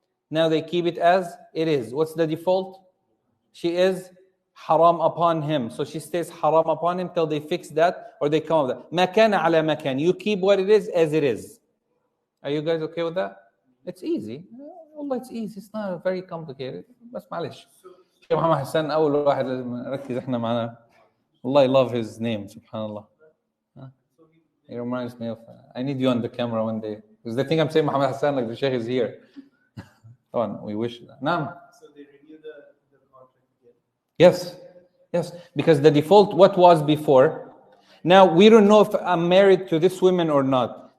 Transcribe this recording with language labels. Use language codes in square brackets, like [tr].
[en] Now they keep it as it is. What's the default? She is haram upon him. So she stays haram upon him till they fix that or they come up with that. [ar] ما كان على ما كان. [en] You keep what it is as it is. Are you guys okay with that? It's easy. [ar] والله [en] it's easy. It's not very complicated. [ar] بس معلش. شيخ محمد حسن أول واحد لازم نركز إحنا معنا. والله [en] I love his name. Subhanallah. It reminds me of, I need you on the camera one day. Because they think I'm saying Muhammad Hassan like the Sheikh is here. Come on, we wish that. Naam. So they renew the contract again? Yes. Because the default, what was before. Now, we don't know if I'm married to this woman or not.